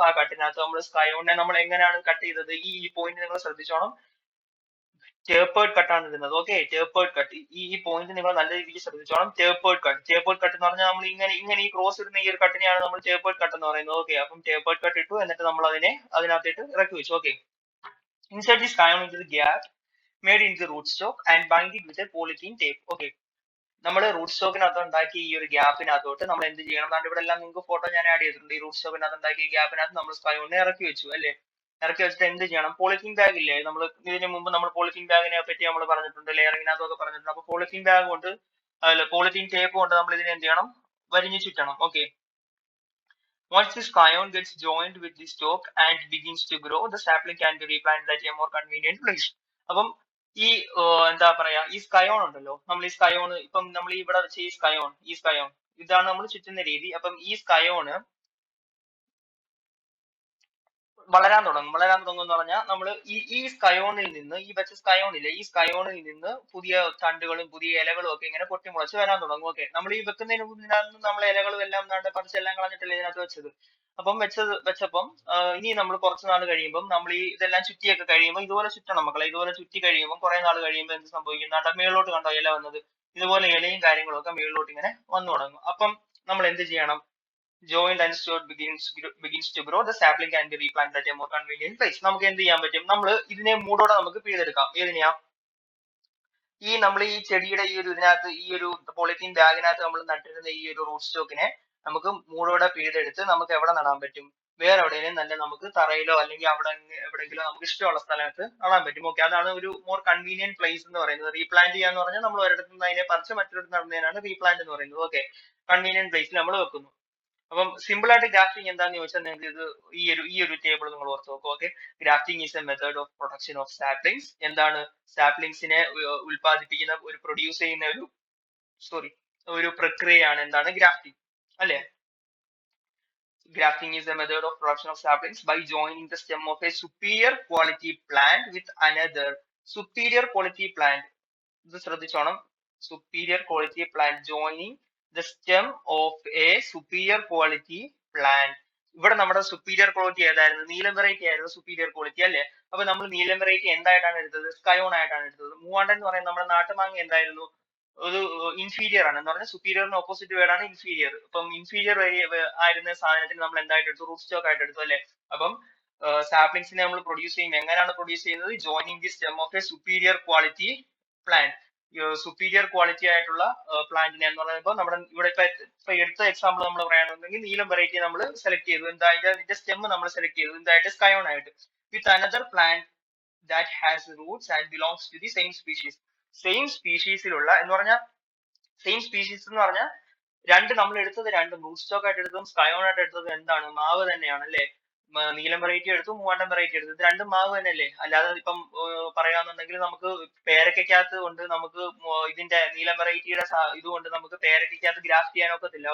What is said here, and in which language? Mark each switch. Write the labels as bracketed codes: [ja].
[ml] ആ കട്ടിനകത്ത് നമ്മൾ സ്കയോണിനെ നമ്മൾ എങ്ങനെയാണ് കട്ട് ചെയ്തത്? ഈ പോയിന്റ് നിങ്ങൾ ശ്രദ്ധിച്ചോണം. ടേപ്പേർഡ് കട്ടാണ് ഇടുന്നത്. Okay, tapered cut. ഈ പോയിന്റ് നിങ്ങൾ നല്ല രീതിക്ക് ശ്രദ്ധിച്ചോണം. ടേപ്പേർഡ് കട്ട് എന്ന് പറഞ്ഞാൽ നമ്മൾ ഇങ്ങനെ ഈ ക്രോസ് ഇടുന്ന ഈ ഒരു കട്ടിനെയാണ് നമ്മൾ ടേപ്പേർഡ് കട്ട് എന്ന് പറയുന്നത്. ഓക്കെ, അപ്പം ടേപ്പേർഡ് കട്ട് ഇട്ടു. എന്നിട്ട് നമ്മൾ അതിനെ അതിനകത്തേട്ട് ഇറക്കി വെച്ചു. [en] Okay, inside the scion into the gap made in the root stock and bind it with a polythene tape. [ml] Okay, നമ്മൾ റൂട്ട് സ്റ്റോക്കിനകത്ത് ഉണ്ടാക്കി ഈ ഒരു ഗ്യാപ്പിനകത്തോട്ട് നമ്മൾ എന്ത് ചെയ്യണം? അതുകൊണ്ട് ഇവിടെ എല്ലാം നിങ്ങൾക്ക് ഫോട്ടോ ഞാൻ ആഡ് ചെയ്തിട്ടുണ്ട്. ഈ റൂട്ട് സ്റ്റോക്കിനകത്ത് ഉണ്ടാക്കിയ ഗ്യാപ്പിനകത്ത് നമ്മൾ സ്കയോണിനെ ഇറക്കി വെച്ചു അല്ലേ? ഇറക്കി വെച്ചിട്ട് എന്ത് ചെയ്യണം? പോളിത്തീൻ ബാഗ് ഇല്ലേ? നമ്മൾ ഇതിന് മുമ്പ് നമ്മൾ പോളിത്തീൻ ബാഗിനെ പറ്റി നമ്മൾ പറഞ്ഞിട്ടുണ്ട്, ലെയറിങ്ങിനകത്തൊക്കെ പറഞ്ഞിട്ടുണ്ട്. അപ്പൊ പോളിത്തീൻ ബാഗ് കൊണ്ട് പോളിത്തീൻ ടേപ്പ് കൊണ്ട് നമ്മൾ ഇതിനെ എന്ത് ചെയ്യണം? വരിഞ്ഞു ചുറ്റണം. [en] Okay, once the scion gets joined with the stalk and begins to grow, the sapling can be replanted at a more convenient place. [ml] അപ്പം ഈ എന്താ പറയാ, ഈ സ്കയോൺ ഉണ്ടല്ലോ, നമ്മൾ ഈ സ്കയോൺ ഇപ്പം നമ്മൾ ഇവിടെ വെച്ച ഈ സ്കയോൺ ഇതാണ് നമ്മൾ ചുറ്റുന്ന രീതി. അപ്പം ഈ സ്കയോണ് വളരാൻ തുടങ്ങും എന്ന് പറഞ്ഞാൽ നമ്മൾ ഈ സ്കയോണിൽ നിന്ന്, ഈ വെച്ച സ്കയോണില്ലേ, ഈ സ്കയോണിൽ നിന്ന് പുതിയ തണ്ടുകളും പുതിയ ഇലകളും ഒക്കെ ഇങ്ങനെ പൊട്ടിമുളച്ച് വരാൻ തുടങ്ങും. ഓക്കെ, നമ്മൾ ഈ വെക്കുന്നതിന് മുന്നിനകത്ത് നമ്മൾ ഇലകളും എല്ലാം പറിച്ചെല്ലാം കളഞ്ഞിട്ടല്ലേ ഇതിനകത്ത് വെച്ചത്. അപ്പം വെച്ചപ്പം ഇനി നമ്മൾ കുറച്ച് നാൾ കഴിയുമ്പോൾ നമ്മൾ ഇതെല്ലാം ചുറ്റിയൊക്കെ കഴിയുമ്പോൾ ഇതുപോലെ ചുറ്റണം മക്കളെ. ഇതുപോലെ ചുറ്റി കഴിയുമ്പോൾ കുറെ നാൾ കഴിയുമ്പോൾ എന്ത് സംഭവിക്കും? മേളിലോട്ട് കണ്ടോ ഇല വന്നത്? ഇതുപോലെ ഇലയും കാര്യങ്ങളും ഒക്കെ മേളിലോട്ട് ഇങ്ങനെ വന്നു തുടങ്ങും. അപ്പം നമ്മൾ എന്ത് ചെയ്യണം? [en] joined and stalk begins to grow, the sapling can be replanted at a more convenient place. [ml] നമുക്ക് എന്ത് ചെയ്യാൻ പറ്റും? നമ്മൾ ഇതിനെ മൂടോടെ നമുക്ക് പിഴുതെടുക്കാം. ഏതിനെയാ? നമ്മൾ ഈ ചെടിയുടെ ഈ ഒരു ഇതിനകത്ത്, ഈ ഒരു പോളിത്തീൻ ബാഗിനകത്ത് നമ്മൾ നട്ടിരുന്ന ഈ ഒരു റൂട്ട് സ്റ്റോക്കിനെ നമുക്ക് മൂടോടെ പിഴുതെടുത്ത് നമുക്ക് എവിടെ നടാൻ പറ്റും? വേറെ എവിടെയെങ്കിലും നല്ല നമുക്ക് തറയിലോ അല്ലെങ്കിൽ എവിടെയെങ്കിലും നമുക്ക് ഇഷ്ടമുള്ള സ്ഥലത്ത് നടാൻ പറ്റും. ഓക്കെ, അതാണ് ഒരു മോർ കൺവീനിയന്റ് പ്ലേസ് എന്ന് പറയുന്നത്. റീപ്ലാന്റ് ചെയ്യാന്ന് പറഞ്ഞാൽ നമ്മൾ ഒരിടത്ത് നിന്ന് അതിനെ പറിച്ച് മറ്റൊരിടത്ത് നടുന്നതിനാണ് റീപ്ലാന്റ് എന്ന് പറയുന്നത്. ഓക്കെ, കൺവീനിയന്റ് പ്ലേസിൽ നമ്മൾ വെക്കുന്നു. അപ്പം സിമ്പിൾ ആയിട്ട് ഗ്രാഫ്റ്റിംഗ് എന്താന്ന് ചോദിച്ചാൽ നിങ്ങൾക്ക് ഇത് ഈ ഒരു ടേബിൾ നിങ്ങൾ ഓർത്ത് നോക്കുക. [en] Okay, grafting is a method of production of saplings. [ml] എന്താണ്? സാപ്ലിങ്സിനെ ഉൽപ്പാദിപ്പിക്കുന്ന പ്രൊഡ്യൂസ് ചെയ്യുന്ന ഒരു പ്രക്രിയയാണ് എന്താണ്? ഗ്രാഫ്റ്റിംഗ് അല്ലെ? [en] Grafting is a method of production of saplings by joining the stem of a superior quality plant with another superior quality plant. [ml] ഇത് ശ്രദ്ധിച്ചോണം. [en] superior quality plant joining the stem of a superior quality plant. [ml] ഇവിടെ നമ്മുടെ superior quality ഏതായിരുന്നു? നീലം variety ആയിരുന്നു superior quality അല്ലേ? അപ്പൊ നമ്മൾ നീലം variety എന്തായിട്ടാണ് എടുത്തത്? സ്കയോൺ ആയിട്ടാണ് എടുത്തത്. മൂവാണ്ടൻ എന്ന് പറയുന്നത് നമ്മുടെ നാട്ടുമാങ്ങ എന്തായിരുന്നു? ഒരു ഇൻഫീരിയർ ആണ് എന്ന് പറഞ്ഞാൽ സുപ്പീരിയറിന് ഓപ്പോസിറ്റ് വേർഡ് ആണ് ഇൻഫീരിയർ. ഇപ്പം ഇൻഫീരിയർ ആയിരുന്ന സാധനത്തിന് നമ്മൾ എന്തായിട്ട് എടുത്തു? റൂട്ട് സ്റ്റോക്ക് ആയിട്ട് എടുത്തു അല്ലെ? അപ്പം സാപ്ലിങ്സിനെ നമ്മൾ പ്രൊഡ്യൂസ് ചെയ്യുന്നത് എങ്ങനെയാണ് പ്രൊഡ്യൂസ് ചെയ്യുന്നത്? [en] Joining the stem of a superior quality plant. [ml] Superior quality ആയിട്ടുള്ള പ്ലാന്റിനെ എന്ന് പറയുമ്പോൾ നമ്മുടെ ഇവിടെ ഇപ്പൊ എടുത്ത എക്സാമ്പിൾ നമ്മൾ പറയുകയാണെന്നുണ്ടെങ്കിൽ നീലം വെറൈറ്റി നമ്മൾ സെലക്ട് ചെയ്തു. എന്തായിട്ട് അതിന്റെ സ്റ്റെം നമ്മൾ സെലക്ട് ചെയ്തു എന്തായിട്ട്? സ്കയോൺ ആയിട്ട്. [en] With another plant that has roots and belongs to the same species. [ml] Same സ്പീഷീസിലുള്ള എന്ന് പറഞ്ഞാൽ സെയിം സ്പീഷീസ് എന്ന് പറഞ്ഞാൽ നമ്മൾ എടുത്തത് രണ്ടും റൂട്ട് സ്റ്റോക്ക് ആയിട്ട് എടുത്തതും സ്കയോൺ ആയിട്ട് എടുത്തതും എന്താണ്? മാവ് തന്നെയാണ് അല്ലേ? നീലം വെറൈറ്റി എടുത്തു, മൂവാണ്ടൻ വെറൈറ്റി എടുത്തു, ഇത് രണ്ടും മാവ് തന്നെയല്ലേ? അല്ലാതെ ഇപ്പം പറയാന്നുണ്ടെങ്കിൽ നമുക്ക് പേരക്കകത്ത് കൊണ്ട് നമുക്ക് ഇതിന്റെ നീലം വെറൈറ്റിയുടെ ഇതുകൊണ്ട് നമുക്ക് പേരക്കകത്ത് ഗ്രാഫ്റ്റ് ചെയ്യാനൊക്കത്തില്ല.